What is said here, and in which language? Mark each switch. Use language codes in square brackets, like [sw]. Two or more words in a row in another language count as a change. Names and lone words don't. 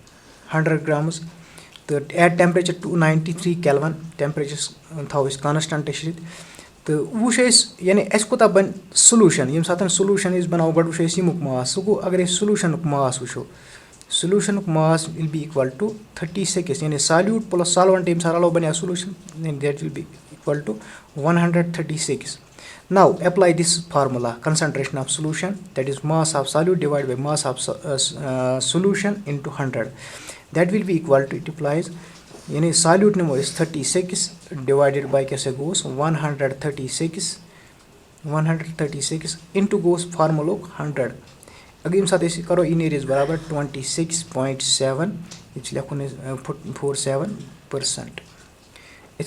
[ks] تہٕ [en] at temperature [ks] 293 Kelvin ٹیمپریچر تھاوو أسۍ کانسٹنٹ تہٕ وٕچھ أسۍ یعنی اَسہِ کوٗتاہ بَنہِ سولوٗشن ییٚمہِ ساتہٕ سولوٗشن أسۍ بَناوو گۄڈٕ وٕچھو أسۍ ییٚمیُک ماس سُہ گوٚو اگر أسۍ سولوٗشنُک ماس وٕچھو سولوٗشنُک ماس [en] will be equal to [ks] 36 یعنی [en] solute plus solvent [ks] ییٚمہِ ساتہٕ رَلو بَنیو سولوٗشن [en] that will be equal to [ks] 136 [en] now apply this formula concentration of solution that is mass of solute divided by mass of solution into 100 that will be equal to it applies [ks] یعنی سالوٗٹ نِمو أسۍ 36 [en] divided by [ks] کیاہ سا گوٚوُس 136 اِنٹوٗ گوٚوُس فارمُلُک 100 اگر ییٚمہِ ساتہٕ أسۍ کَرو یہِ نیرِ اَسہِ برابر 26.7 ییٚتہِ چھِ لیکھُن اَسہِ 47% یِتھ